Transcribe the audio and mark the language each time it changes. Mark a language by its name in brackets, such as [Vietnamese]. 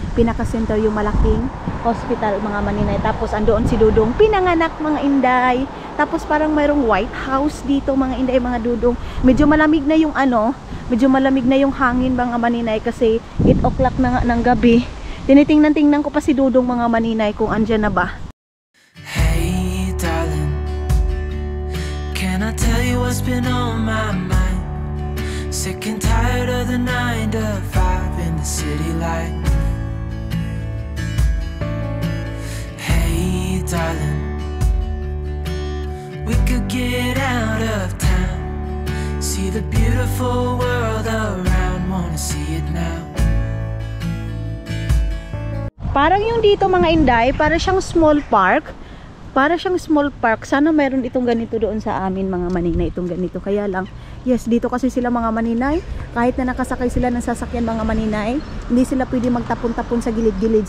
[Filipino] Pinaka center yung malaking hospital mga maninay. Tapos andoon si Dudong pinanganak mga inday. Tapos parang mayroong white house dito mga inday mga dudong. Medyo malamig na yung medyo malamig na yung hangin mga maninay kasi 8 o'clock na nga ng gabi. Tinitingnan-tingnan ko pa si Dudong mga maninay kung andyan na ba. [English] Hey darling, can I tell you what's been on my mind? Sick and tired of the 9 to 5 in the city light. Hey darling, we could get out of town, see the beautiful world around, wanna see it now. [Filipino] Parang yung dito mga Inday, para siyang small park. Para siyang small park. Sana mayroon itong ganito doon sa amin mga maninay, itong ganito. Kaya lang, yes, dito kasi sila mga maninay, kahit na nakasakay sila ng sasakyan mga maninay, hindi sila pwede magtapon-tapon sa gilid-gilid.